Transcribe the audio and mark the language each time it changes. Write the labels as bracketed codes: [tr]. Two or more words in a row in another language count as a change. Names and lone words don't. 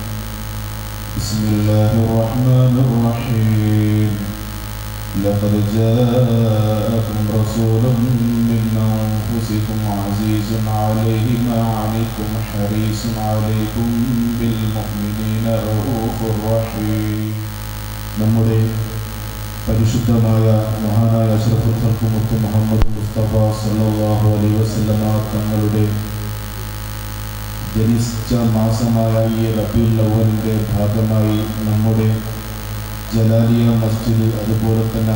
[ar] بسم الله الرحمن الرحيم. لقد جاءكم رسول من أنفسكم عزيز عليه ما عنتم حريص عليكم بالمؤمنين رؤوف رحيم. [ml] നമ്മുടെ പരിശുദ്ധമായ മഹാനായ [ar] أشرف الخلق [ml] മുത്ത് മുഹമ്മദ് മുസ്തഫ [ar] صلى الله عليه وسلم [ml] തങ്ങളുടെ ജനിച്ച മാസമായ ഈ റബീഉൽ അവ്വലിന്റെ ഭാഗമായി നമ്മുടെ ജലാലിയ മസ്ജിദ് അതുപോലെ തന്നെ